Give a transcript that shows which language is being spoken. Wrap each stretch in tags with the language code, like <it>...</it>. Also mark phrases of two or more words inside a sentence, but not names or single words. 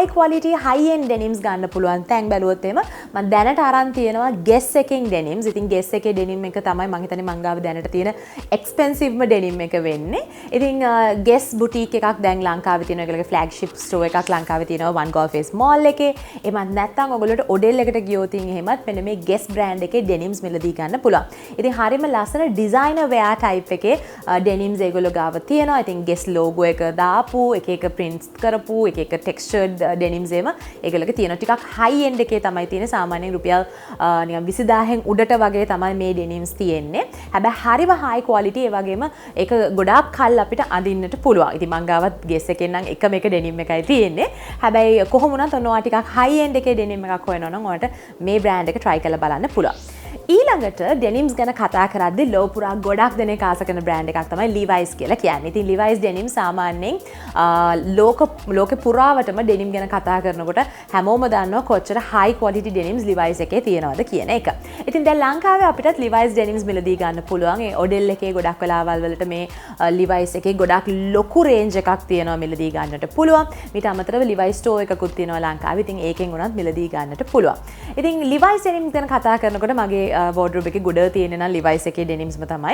<en>quality high end denims</en> <si>ගන්න පුළුවන් තැන් බැලුවොත් එහෙම මම දැනට අරන් තියෙනවා Guess එකෙන් denims. ඉතින් Guess එකේ denim එක තමයි මම හිතන්නේ මං ගාව දැනට තියෙන expensive denim එක වෙන්නේ. ඉතින් Guess boutique එකක් දැන් ලංකාවේ තියෙනවා. ඒගොල්ලෝගේ</si> <en>flagship store</en> <si>එකක් ලංකාවේ තියෙනවා One Golf Face Mall එකේ. එහෙමත් නැත්නම් ඔයගොල්ලෝට Odell එකට ගියොත් එහෙමත් මෙන්න මේ Guess brand එකේ denims මිලදී ගන්න පුළුවන්. ඉතින් හරියම ලස්සන</si> <en>designer wear type</en> <si>එකේ denims ඒගොල්ලෝ ගාව තියෙනවා. ඉතින් Guess logo එක දාපු එක prints කරපු එක</si> <en>textured denims</en> <si>එම ඒගොල්ලෝගේ තියෙන ටිකක්</si> <en>high end</en> <si>එකේ තමයි තියෙන්නේ. සාමාන්‍යයෙන් රුපියල් නිකන් 20000න් උඩට වගේ තමයි මේ denims තියෙන්නේ. හැබැයි හරිම</si> <en>high quality</en> <si>ඒ වගේම ඒක ගොඩාක් කල් අපිට අඳින්නට පුළුවන්. ඉතින් මං ගාවත් Guess එකෙන් නම් එකම එක denim එකයි තියෙන්නේ. හැබැයි කොහොම වුණත් ඔනවා ටිකක්</si> <en>high end</en> <si>එකේ denim එකක් හොයනවා නම් ඔයාලට මේ brand එක try කරලා බලන්න පුළුවන්. ඊළඟට denims ගැන කතා කරද්දී ලෝපුරා ගොඩක් දෙනෙක් ආස කරන brand එකක් තමයි Levi's කියලා කියන්නේ. ඉතින් Levi's denim සාමාන්‍යයෙන් ලෝකෙ පුරාවටම denim ගැන කතා කරනකොට හැමෝම දන්නවා කොච්චර</si> <en>high quality denims</en> <si>Levi's එකේ තියෙනවද කියන එක. ඉතින් දැන් ලංකාවේ අපිටත් Levi's denims මිලදී ගන්න පුළුවන්. ඒ Odell එකේ ගොඩක් වෙලාවල් වලට මේ Levi's එකේ ගොඩක් ලොකු range එකක් තියෙනවා මිලදී ගන්නට පුළුවන්. ඊට අමතරව Levi's store එකකුත් තියෙනවා ලංකාවේ. ඉතින් ඒකෙන් උනත් මිලදී ගන්නට පුළුවන්. ඉතින් Levi's denims ගැන කතා කරනකොට මගේ wardrobe එකේ ගොඩ තියෙන නම් Levi's එකේ denimsම තමයි.</si>